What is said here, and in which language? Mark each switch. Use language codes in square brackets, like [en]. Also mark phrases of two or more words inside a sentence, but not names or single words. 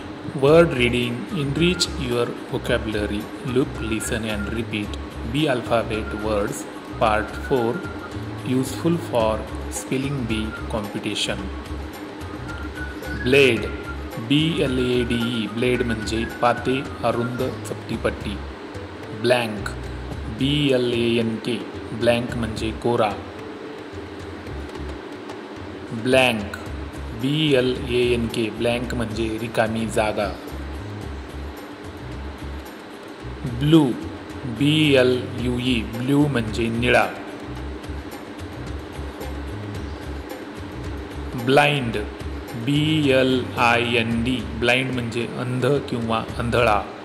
[en] Word reading enrich your vocabulary. Look, listen, and repeat. B alphabet words. Part 4. Useful for spelling bee competition. Blade. BLADE. [mr] Blade म्हणजे पाते, अरुंद, चपटी पट्टी. [en] Blank. BLANK. Blank [mr] म्हणजे कोरा. [en] Blank. BLANK. [mr] Blank म्हणजे रिकामी जागा. [en] Blue. BLUE. Blue [mr] म्हणजे निळा. [en] Blind. BLIND. Blind [mr] म्हणजे अंध किंवा अंधळा.